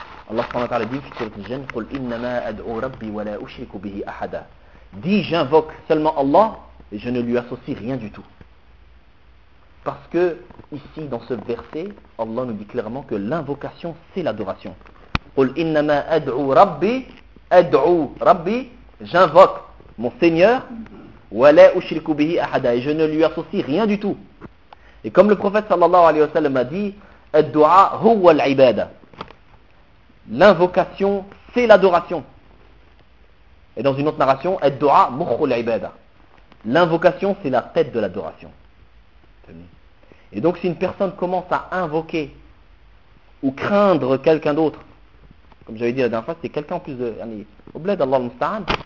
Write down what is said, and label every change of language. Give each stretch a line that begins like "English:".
Arabic: Allah subhanahu wa ta'ala
French: dit, sur le jinn,
Arabic: قُلْ إِنَّمَا أَدْعُوا رَبِّي وَلَا أُشْرِكُ بِهِ أَحَدًا.
French: Dis, j'invoque seulement Allah et je ne lui associe rien du tout. Parce que, ici, dans ce verset, Allah nous dit clairement que l'invocation, c'est l'adoration.
Arabic: قُلْ إِنَّمَا أَدْعُوا رَبِّي أَدْعُوا رَبِّي.
French: J'invoque mon Seigneur,
Arabic: وَلَا أُشْرِكُ بِهِ أَحَدًا.
French: Et je ne lui associe rien du tout. Et comme le prophète sallallahu alayhi wa sallam a dit,
Arabic: الدُّعَى هُوَ الْعِبَادَ.
French: L'invocation, c'est l'adoration. Et dans une autre narration,
Arabic: الدُّعَى مُخُ الْعِبَادَ.
French: L'invocation, c'est la tête de l'adoration. Et donc, si une personne commence à invoquer ou craindre quelqu'un d'autre, comme j'avais dit la dernière fois, c'est quelqu'un en plus de... Au bled, Allah al-Musta'an.